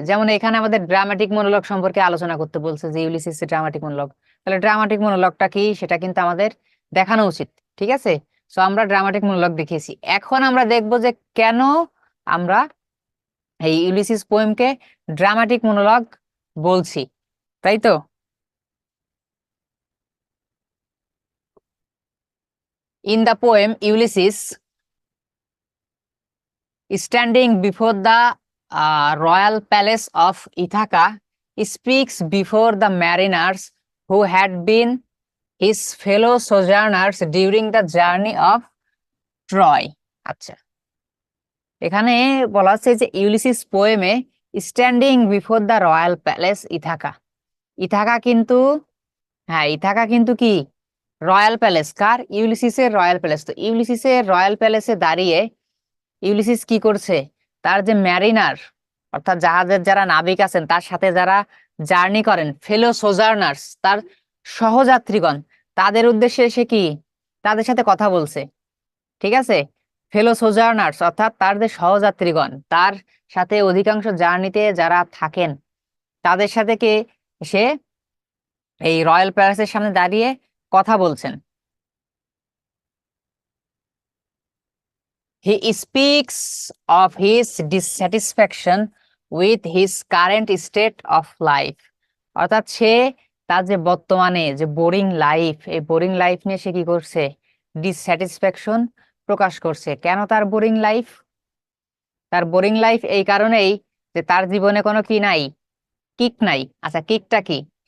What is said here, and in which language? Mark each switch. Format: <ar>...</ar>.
<bn>যেমন এখানে আমাদের ড্রামাটিক মনোলগ সম্পর্কে আলোচনা করতে বলছে, যে ইউলিসিস ড্রামাটিক মনোলগ, তাহলে ড্রামাটিক মনোলগটা কি সেটা কিন্তু আমাদের দেখানো উচিত। ঠিক আছে, সো আমরা ড্রামাটিক মনোলগ দেখিয়েছি। এখন আমরা দেখব যে কেন আমরা এই ইউলিসিস পোয়েমকে ড্রামাটিক মনোলগ বলছি, তাই তো?</bn> <en>In the poem Ulysses, standing before the royal palace of Ithaca, speaks before the mariners who had been his fellow sojourners during the journey of Troy.</en> <bn>আচ্ছা, এখানে বলা হচ্ছে যে Ulysses পোয়েমে</bn> <en>standing before the royal palace</en> <bn>Ithaca, Ithaca কিন্তু, হ্যাঁ Ithaca কিন্তু কি royal palace, কার? ইউলিসিসের royal palace. তো ইউলিসিসের রয়্যাল প্যালেসে দাঁড়িয়ে ইউলিসিস কি করছে? তার যে ম্যারিনার, অর্থাৎ জাহাজের যারা নাবিক আছেন, তার সাথে যারা জার্নি করেন, ফেলো সোজার্নার্স, তার সহযাত্রীগণ, তাদের উদ্দেশ্যে সে কি তাদের সাথে কথা বলছে। ঠিক আছে, ফেলো সোজার্নার্স অর্থাৎ তার যে সহযাত্রীগণ, তার সাথে অধিকাংশ জার্নিতে যারা থাকেন, তাদের সাথে কে সে এই রয়্যাল প্যালেসের সামনে দাঁড়িয়ে কথা বলছেন।</bn> <en>He speaks of his dissatisfaction with his current state of life.</en> <bn>অর্থাৎ সে তার যে বর্তমানে যে বোরিং লাইফ, এই বোরিং লাইফ নিয়ে সে কি করছে? ডিসস্যাটিসফ্যাকশন প্রকাশ করছে। কেন তার বোরিং লাইফ? তার বোরিং লাইফ এই কারণেই যে তার জীবনে কোনো কি নাই, কিক নাই। আচ্ছা, কিকটা কি?</bn>